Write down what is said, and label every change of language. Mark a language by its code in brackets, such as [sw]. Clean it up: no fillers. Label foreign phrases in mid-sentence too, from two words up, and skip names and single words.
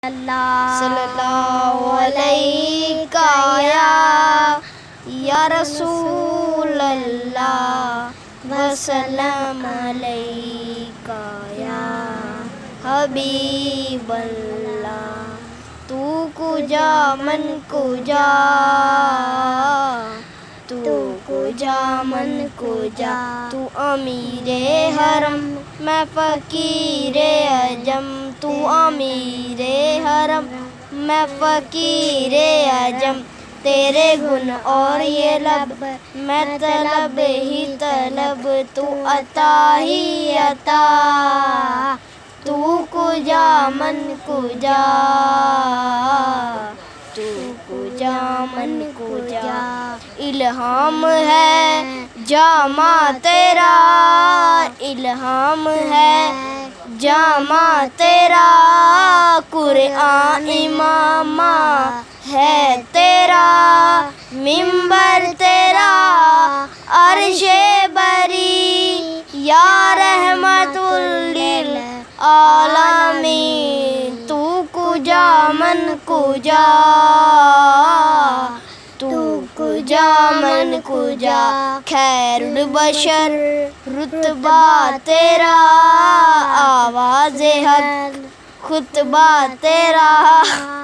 [ar] صلی اللہ علیہ یا رسول اللہ وسلم علیہ یا حبیب اللہ. [fa] تو کجا من کجا، تو کجا من کجا، [ur] تو امیر حرم میں فقیر عجم، تو امیر حرم میں فقیر عجم. تیرے گن اور یہ لب میں طلب ہی طلب، تو عطا ہی عطا. [fa] تو کجا من کجا، تو کجا من کجا. [ur] الہام ہے جامع تیرا، الہام ہے جامع تیرا. قرآن امامہ ہے تیرا، منبر تیرا عرش بری. [ar] یا رحمت للعالمین. [fa] تو کجا من کجا، تو کجا من کجا. [ur] خیر البشر رتبہ تیرا، آواز حق خطبہ تیرا.